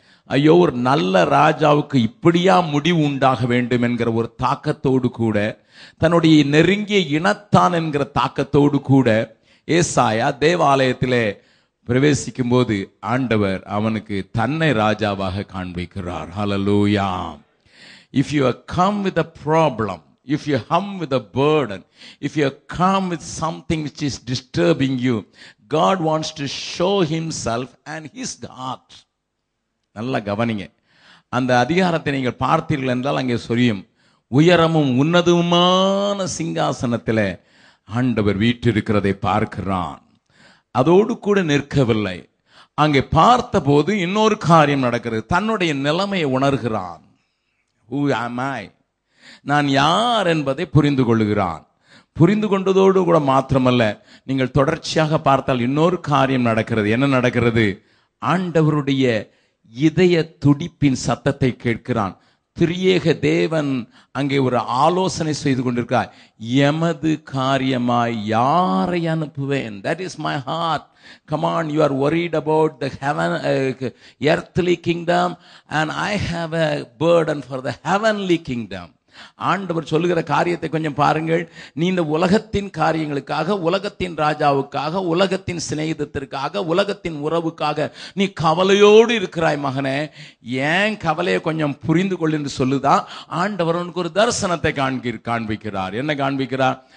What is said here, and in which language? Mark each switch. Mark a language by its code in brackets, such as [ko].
[ta] ஐயோ ஒரு நல்ல ராஜாவுக்கு இப்படியா முடிவு உண்டாக வேண்டும் என்கிற ஒரு தாக்கத்தோடு கூட, தன்னுடைய நெருங்கிய இனத்தான் என்கிற தாக்கத்தோடு கூட ஏசாயா தேவாலயத்திலே பிரவேசிக்கும் போது ஆண்டவர் அவனுக்கு தன்னை ராஜாவாக காண்பிக்கிறார். ஹல்லேலூயா. [en] If you come with a problem, if you come with a burden, if you come with something which is disturbing you, God wants to show himself and his heart. [ta] நல்லா கவனிங்க. அந்த அதிகாரத்தை நீங்கள் பார்த்தீர்கள் என்றால் அங்கே சொல்லியும், உயரமும் உன்னதமான சிங்காசனத்தில் ஆண்டவர் வீற்றிருக்கிறதை பார்க்கிறான். அதோடு கூட நிற்கவில்லை. அங்கே பார்த்த போது இன்னொரு காரியம் நடக்கிறது. தன்னுடைய நிலைமையை உணர்கிறான். [en] Who am I? [ta] நான் யார் என்பதை புரிந்து கொள்கிறான். புரிந்து கொண்டதோடு கூட மாத்திரமல்ல, நீங்கள் தொடர்ச்சியாக பார்த்தால் இன்னொரு காரியம் நடக்கிறது. என்ன நடக்கிறது? ஆண்டவருடைய இதய துடிப்பின் சத்தத்தை கேட்கிறான். திரியேக தேவன் அங்கே ஒரு ஆலோசனை செய்து கொண்டிருக்கிறார். எமது காரியமாய் யாரை அனுப்புவேன்? [en] That is my heart. Come on, you are worried about the heaven, earthly kingdom, and I have a burden for the heavenly kingdom. [ta] ஆண்டவர் சொல்லுகிற காரியத்தை கொஞ்சம் பாருங்கள். நீ இந்த உலகத்தின் காரியங்களுக்காக, உலகத்தின் ராஜாவுக்காக, உலகத்தின் சிநேகிதத்திற்காக, உலகத்தின் உறவுக்காக நீ கவலையோடு இருக்கிறாய் மகனே. ஏன் கவலையை கொஞ்சம் புரிந்து கொள் என்று சொல்லுதான் ஆண்டவர் உனக்கு ஒரு தரிசனத்தை காண்பிக்கிறார். என்ன காண்பிக்கிறார்?